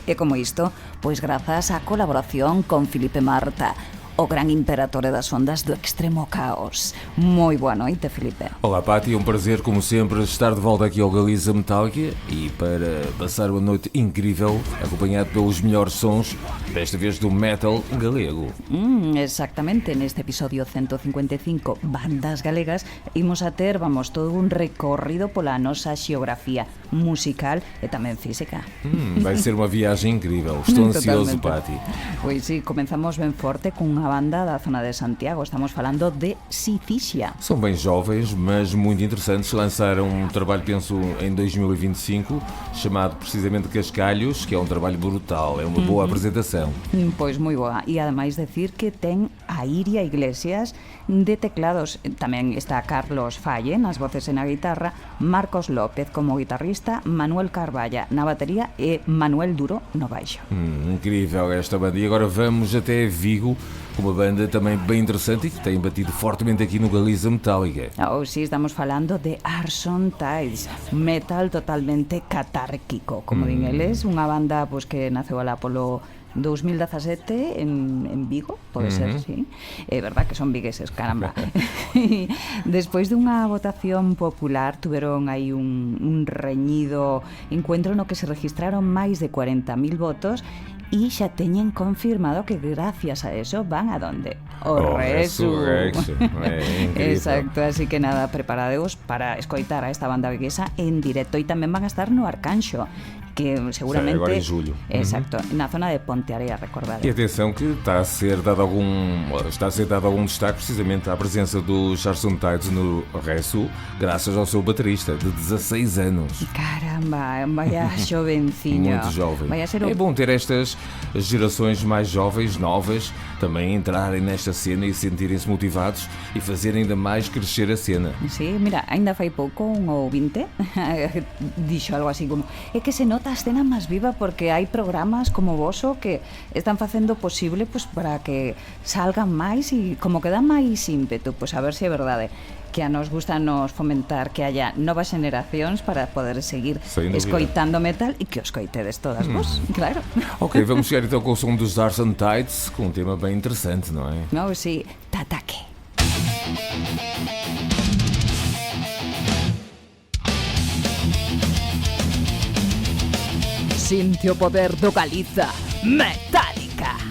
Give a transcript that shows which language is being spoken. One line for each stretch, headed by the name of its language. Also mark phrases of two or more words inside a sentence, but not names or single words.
Galician: E como isto, pois grazas á colaboración con Filipe Marta, o gran imperatore das ondas do extremo caos. Moi boa noite, Filipe.
Portuguese: Olá, Pati, é um prazer, como sempre, estar de volta aqui ao Galiza Metálica e para passar uma noite incrível, acompanhado pelos melhores sons, desta vez do metal galego.
Galician: Exactamente, neste episodio 155 Bandas Galegas imos a ter, todo un recorrido pola nosa xeografía musical e tamén física.
Portuguese: Vai ser uma viagem incrível, estou ansioso, Pati.
Galician: Pois sí, comenzamos ben forte cunha unha banda da zona de Santiago. Estamos falando de Sicília.
Portuguese: São bem jovens, mas muito interessantes. Lançaram um trabalho, penso, em 2025, chamado precisamente Cascalhos, que é um trabalho brutal, é uma boa apresentação.
Galician: Pois moi boa. E ademais decir que ten a Iria Iglesias de teclados. Tamén está Carlos Falle nas voces e na guitarra, Marcos López como guitarrista, Manuel Carvalla na batería e Manuel Duro no baixo.
Portuguese: Incrível esta banda. E agora vamos até Vigo, uma banda também bem interessante e que tem batido fortemente aqui no Galiza Metálica.
Galician: Sí, estamos falando de Arson Tides, metal totalmente catárquico, como din eles, unha banda pues, que naceu alá polo 2017 en Vigo, pode ser, sí. É verdad que son vigueses, caramba. Despois dunha votación popular tuveron aí un reñido encuentro no que se registraron máis de 40.000 votos e xa teñen confirmado que gracias a eso van a donde? O Resurrection. Exacto, así que nada, preparadeos para escoitar a esta banda viguesa en directo e tamén van a estar no Arcanxo, que seguramente...
Portuguese: Agora em julho.
Galician: Exacto, na zona de Pontearea, recordade.
Portuguese: E atenção que está a ser dado algum destaque precisamente à presença dos Arson Tides no Resu, graças ao seu baterista de 16 anos.
Galician: Caramba, vaya jovencinho.
Portuguese: Muito jovem.
Galician: Vai a ser
Portuguese: É bom ter estas gerações mais jovens, novas, também entrarem nesta cena e sentirem-se motivados e fazerem ainda mais crescer a cena.
Galician: Sí, mira, ainda fai pouco un ouvinte dixo algo así como é que se nota a escena máis viva porque hai programas como voso que están facendo posible pues, para que salgan máis e como que dá máis ímpetu, pues a ver se é verdade que a nos gusta nos fomentar que haya novas generacións para poder seguir escoitando metal e que os coitedes todas vos, claro.
Portuguese: Ok, vamos chegar então com o som dos Arson Tides, com um tema bem interessante, não é?
Galician: No, sí, Tataque. Sinte o poder do Galiza Metálica.